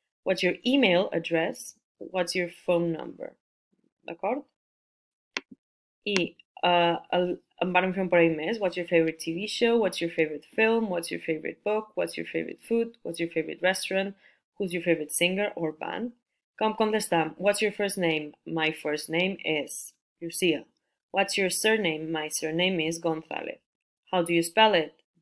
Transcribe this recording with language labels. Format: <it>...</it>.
<en>What's your email address? What's your phone number?</en> <ca>D'acord? I em varen fer un parell més.</ca> <en>What's your favorite TV show? What's your favorite film? What's your favorite book? What's your favorite food? What's your favorite restaurant? Who's your favorite singer or band?</en> <ca>Com contestam?</ca> <en>What's your first name? My first name is Lucia. What's your surname? My surname is Gonzalez. How do you spell it?</en>